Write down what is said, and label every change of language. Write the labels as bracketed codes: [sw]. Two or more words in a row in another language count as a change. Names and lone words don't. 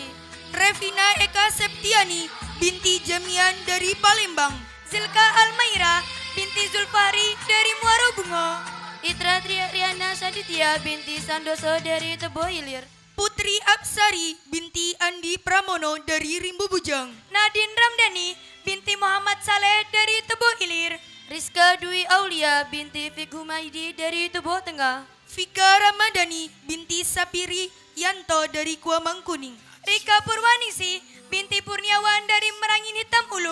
[id] Revina Eka Septiani binti Jamian dari Palembang. Zilka Almaira binti Zulfari dari Muara Bungo. Itra Triana Saditya binti Sandoso dari Tebo Hilir. Putri Apsari binti Andi Pramono dari Rimbo Bujang. Nadine Ramdhani binti Muhammad Saleh dari Tebo Hilir. Rizka Dwi Aulia binti Fik Humaydi dari Tebo Tengah. Fika Ramadhani binti Sapiri Yanto dari Gua Mangkuning. Rika Purwaningsi binti Purniawan dari Merangin Hitam Ulu.